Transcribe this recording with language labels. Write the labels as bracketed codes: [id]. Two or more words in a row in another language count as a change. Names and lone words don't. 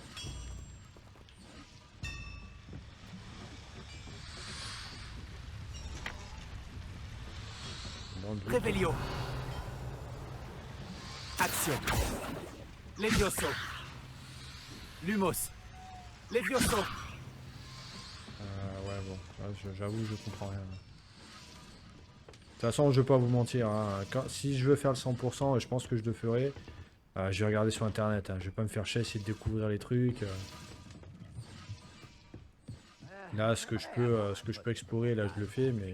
[fr] Dans le doute. Revelio. Action. Levioso. Lumos. Levioso. Ouais, bon, j'avoue, je comprends rien. De toute façon, je vais pas vous mentir. Hein. Si je veux faire le 100%, et je pense que je le ferai, je vais regarder sur internet. Hein. Je vais pas me faire chier, essayer de découvrir les trucs. Là, ce que je peux explorer, là, je le fais, mais.